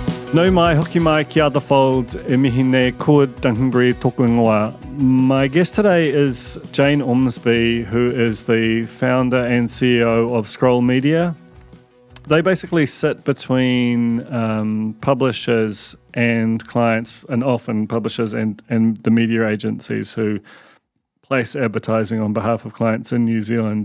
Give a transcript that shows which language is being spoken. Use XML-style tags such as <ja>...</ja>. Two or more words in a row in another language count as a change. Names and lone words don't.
<mi>Nau mai, hoki mai, ki</mi> <en>the fold,</en> <mi>e mihi nei ko Duncan Greive tōku ingoa.</mi> <en>My guest today is Jane Ormsby, who is the founder and CEO of Scroll Media. They basically sit between publishers and clients, and often publishers and the media agencies who place advertising on behalf of clients in New Zealand.</en>